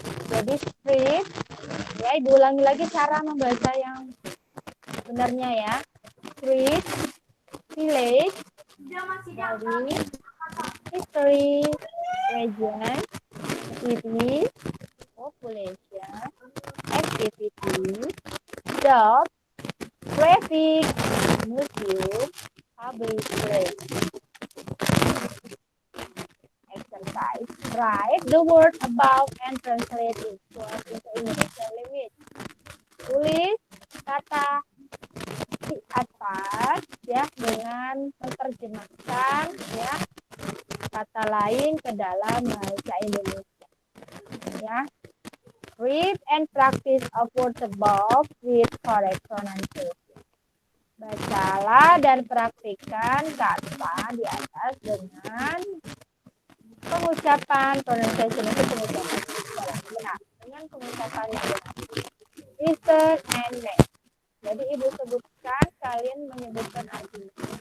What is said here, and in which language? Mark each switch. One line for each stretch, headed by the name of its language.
Indonesian: Jadi street, ya Ibu ulangi lagi cara membaca yang benarnya ya.
English: Street, village, dari history, region, city, population, activity, job, traffic, museum, public place. Exercise. Write the word above and translate it into Indonesian language.
Indonesian: Tulis kata di atas ya dengan menerjemahkan ya kata lain ke dalam bahasa Indonesia. Ya.
English: Read and practice of words above with correct pronunciation.
Indonesian: Bacalah dan praktikkan kata di atas dengan pengucapan pronunciation itu pengucapan yang benar dengan pengucapan yang benar.
English: Listen and make.
Indonesian: Jadi Ibu sebutkan, kalian menyebutkan artinya.